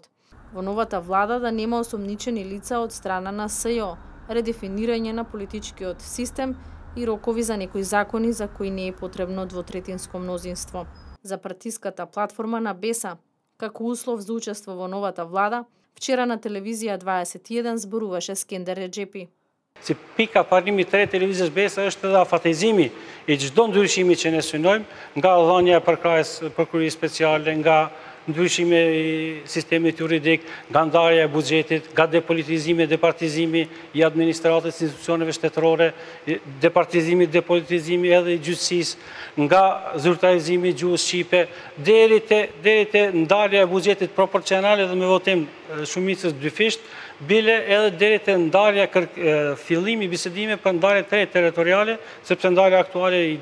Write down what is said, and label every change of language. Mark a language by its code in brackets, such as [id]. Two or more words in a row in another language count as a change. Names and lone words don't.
[mk] Во новата влада да нема осомничени лица од страна на СЈО, редефинирање на политичкиот систем и рокови за некои закони за кои не е потребно двотретинско мнозинство. За партиската платформа на БЕСА, како услов за учество во новата влада, вчера на телевизија 21 зборуваше Скендер Реджепи. [sq] Si pika parimi të re televizijës BESA është edhe afatizimi i çdo ndryshimi që ne synojmë, nga dhënia e prokurorisë speciale, nga ndryshimi i sistemit juridik, nga ndarja e buxhetit, nga depolitizimi e departizimi i administratës institucioneve shtetërore, departizimi e depolitizimi edhe i gjyqësisë, nga zyrtarizimi i gjuhës shqipe, deri te ndarja e buxhetit proporcionale dhe me votim shumicës dyfisht, bile edhe deri te ndarja fillimi bisedime për ndarje të re territoriale, sepse ndarja aktuale